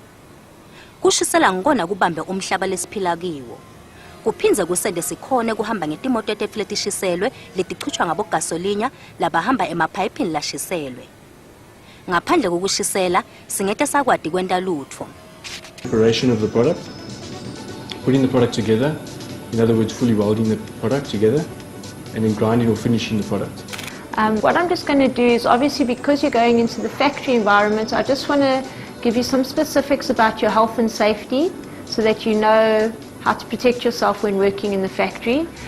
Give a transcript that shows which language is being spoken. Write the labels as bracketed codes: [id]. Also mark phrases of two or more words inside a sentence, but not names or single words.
[ss] Kushisela ngikona kubambe umhlaba lesiphila kiwo. Kuphinze kusende sikhone kuhamba ngetimoto etefletishiselwe letichuchwa ngabogasolinya labahamba emaphayipini lashiselwe. Ngaphandle kokushisela singete sakwati kwenta lutho. [en] Preparation of the product, putting the product together, in other words fully welding the product together, and then grinding or finishing the product. What I'm just going to do is, obviously because you're going into the factory environment, I just want to give you some specifics about your health and safety so that you know how to protect yourself when working in the factory.